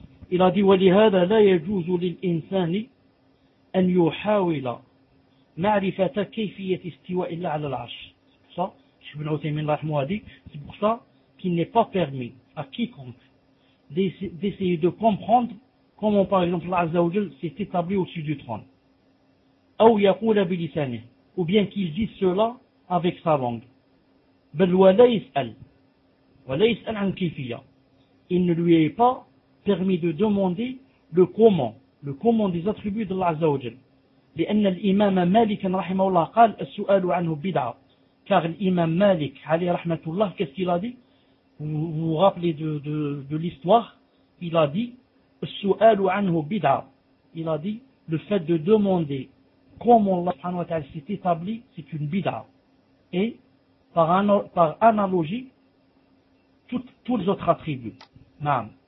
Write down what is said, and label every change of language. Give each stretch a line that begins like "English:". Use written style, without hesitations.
French: Il a dit,
Arabic: ولهذا لا يجوز للإنسان أن يحاول معرفة كيفية استواء الله على العرش.
French: Ça, Ibn Uthaymeen rahimahou a dit, c'est pour ça qu'il n'est pas permis à quiconque d'essayer de comprendre comment, par exemple, Allah Azza wa Jal s'est établi au-dessus du trône.
Arabic: أو يقول بلسانه
French: أو bien qu'il dise cela avec sa langue.
Arabic: بل ولا يسأل ولا يسأل عن كيفية.
French: Il ne lui est pas permis de demander le comment des attributs d'Allah Azza wa Jal.
Arabic: لأن الإمام مالك رحمه الله قال السؤال عنه بدعة.
French: Car l'imam Malik, عليه رحمة الله, qu'est-ce qu'il a dit? Vous rappelez de l'histoire, il a dit
Arabic: السؤال عنه بدعة.
French: Il a dit le fait de demander comment Allah subhanahu wa ta'ala s'est établi, c'est une bid'a. Et par analogie, tous les autres attributs. Naam.